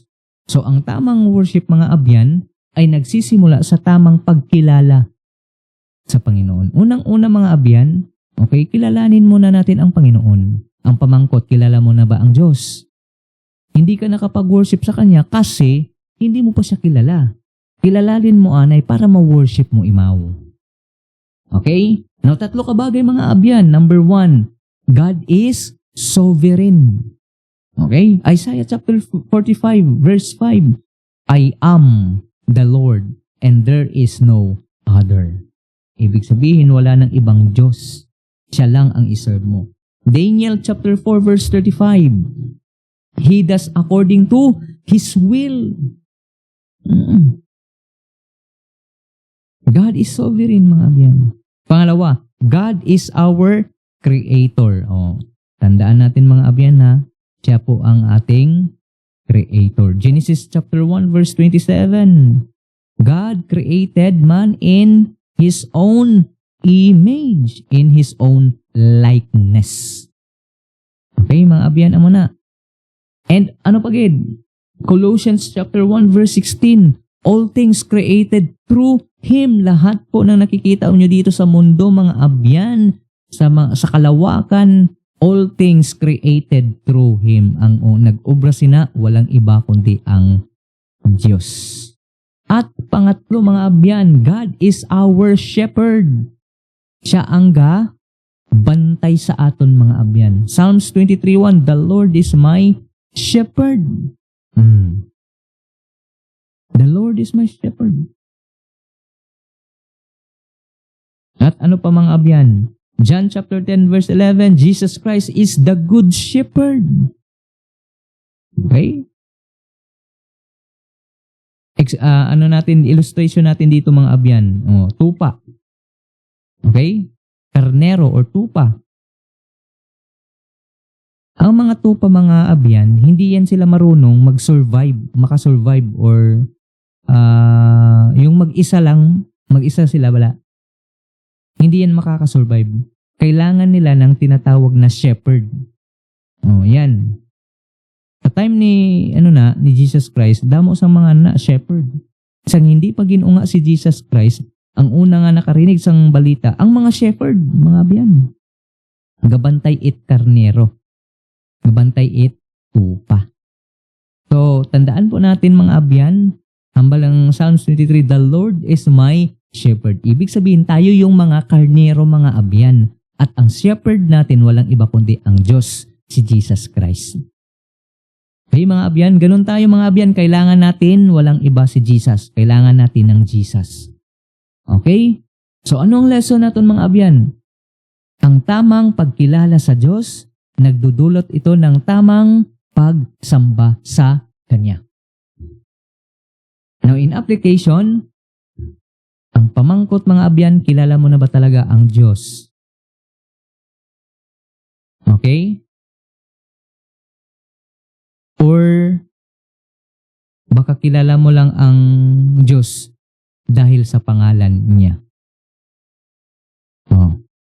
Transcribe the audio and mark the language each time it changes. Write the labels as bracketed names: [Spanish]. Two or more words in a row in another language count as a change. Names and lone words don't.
[Filipino] So ang tamang worship mga abyan ay nagsisimula sa tamang pagkilala sa Panginoon. Unang-una mga abyan, okay, kilalanin muna natin ang Panginoon. Ang pamangkot, kilala mo na ba ang Diyos? Hindi ka nakapag-worship sa Kanya kasi hindi mo pa siya kilala. Kilalalin mo anay para ma-worship mo imaw. Okay? Now, tatlo kabagay mga abyan. [English] Number 1, God is sovereign. Okay? Isaiah chapter 45, verse 5. I am the Lord and there is no other. [Filipino] Ibig sabihin, wala nang ibang Diyos. Siya lang ang iserve mo. Daniel [English] chapter 4, verse 35. He does according to His will. God is sovereign, [Hiligaynon] mga abyan. [English] Pangalawa, God is our creator. [Filipino] Tandaan natin mga abyan na siya po ang ating creator. [English] Genesis chapter 1 verse 27. God created man in His own image, in His own likeness. [Hiligaynon] Okay, mga abyan, amo na. And ano pagid? [English] Colossians chapter 1 verse 16. All things created through Him. [Filipino] Lahat po ng nakikita nyo dito sa mundo, mga abyan, sa kalawakan, [English] all things created through Him. [Hiligaynon] Ang nag-obra sina, [Filipino] walang iba kundi ang Diyos. At pangatlo mga abyan, [English] God is our shepherd. [Hiligaynon] Siya ang bantay sa aton mga abyan. [English] Psalms 23:1, the Lord is my shepherd. The Lord is my shepherd. [Filipino] At ano pa mga abyan? [English] John chapter 10 verse 11, Jesus Christ is the good shepherd. Okay? [Filipino] Illustration natin dito mga abyan. Tupa. Okay? Karnero or tupa. Ang mga tupa mga abyan, hindi yan sila marunong makasurvive or yung mag-isa sila wala. Hindi yan makakasurvive. Kailangan nila ng tinatawag na shepherd. Yan. [Hiligaynon] Sa time ni Jesus Christ, damo sa mga shepherd. Isang hindi pa ginunga si Jesus Christ, ang una nga nakarinig sang balita, ang mga shepherd, mga abyan. Gabantay it karnero. Gabantay it tupa. [Filipino] So, tandaan po natin mga abyan, Hambal ang Psalms 23, [English] the Lord is my shepherd. [Filipino] Ibig sabihin, tayo yung mga karnero, mga abyan. At ang shepherd natin, walang iba kundi ang Diyos, si Jesus Christ. Okay, mga abyan, ganun tayo mga abyan. Kailangan natin, walang iba si Jesus. Kailangan natin ng Jesus. [English] Okay? [Filipino] So, anong lesson natin mga abyan? Ang tamang pagkilala sa Diyos, nagdudulot ito ng tamang pagsamba sa Kanya. [English] Now, in application, [Hiligaynon] ang pamangkot mga abyan, [Filipino] kilala mo na ba talaga ang Diyos? [English] Okay? [Filipino] Or baka kilala mo lang ang Diyos dahil sa pangalan niya. Oh.